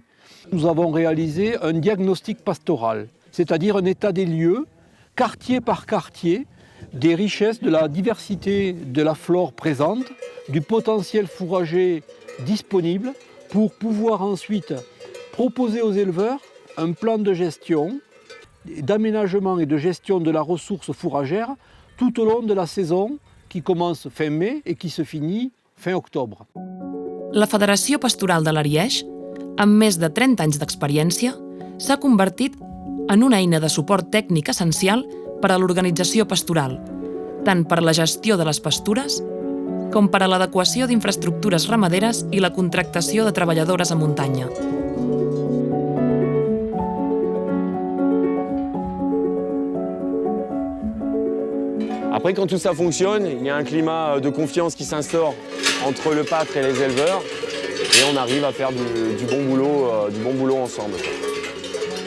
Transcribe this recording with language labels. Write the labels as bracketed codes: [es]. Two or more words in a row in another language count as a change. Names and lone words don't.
[fr] Nous avons réalisé un diagnostic pastoral, c'est-à-dire un état des lieux, quartier par quartier, des richesses de la diversité de la flore présente, du potentiel fourrager disponible, pour pouvoir ensuite proposer aux éleveurs un plan de gestion, d'aménagement et de gestion de la ressource fourragère tout au long de la saison qui commence fin mai et qui se finit fin octobre. [ca] La Federació Pastoral de l'Ariège, amb més de 30 anys d'experiència, s'ha convertit en una eina de suport tècnic essencial per a l'organització pastoral, tant per a la gestió de les pastures com per a l'adequació d'infraestructures ramaderes i la contractació de treballadores a muntanya. [fr] Après, quand tout ça fonctionne, il y a un climat de confiance qui s'instaure entre le pâtre et les éleveurs et on arrive à faire du bon boulot ensemble.